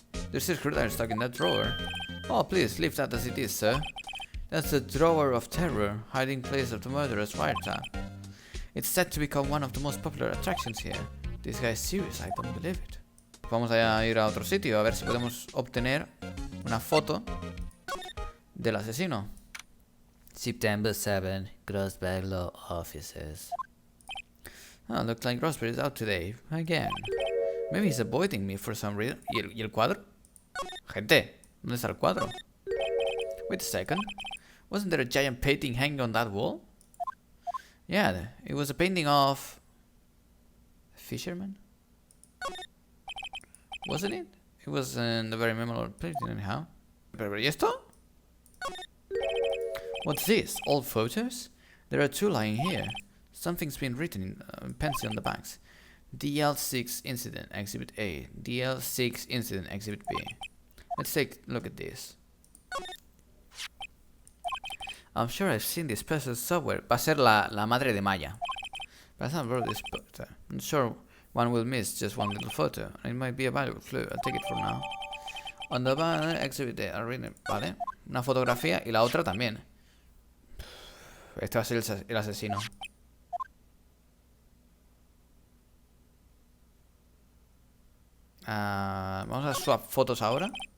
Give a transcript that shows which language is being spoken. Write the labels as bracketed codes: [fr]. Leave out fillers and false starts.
[en] There's a screwdriver stuck in that drawer. Oh, please, leave that as it is, sir. That's the drawer of terror, hiding place of the murderer's wiretap. It's set to become one of the most popular attractions here. This guy is serious, I don't believe it. [es] Vamos a ir a otro sitio a ver si podemos obtener una foto del asesino. [en] September 7, Grossberg Law Offices. Oh, looks like Grossberg is out today, again. Maybe he's avoiding me for some reason. [es] ¿Y el cuadro? Gente, ¿dónde está el cuadro? [en] Wait a second. Wasn't there a giant painting hanging on that wall? Yeah, it was a painting of... Fisherman? Wasn't it? It was a very memorable painting anyhow. [es] Pero ¿y esto? [en] What's this? Old photos? There are two lying here. Something's been written in pencil on the backs. DL6 Incident Exhibit A. DL6 Incident Exhibit B. Let's take a look at this. I'm sure I've seen this person somewhere. [es] Va a ser la madre de Maya. [en] But I'm not this photo. I'm sure one will miss just one little photo. It might be a valuable clue. I'll take it for now. On the Exhibit A. [es] Vale. Una fotografía y la otra también. Este va a ser el asesino. Vamos a swap fotos ahora.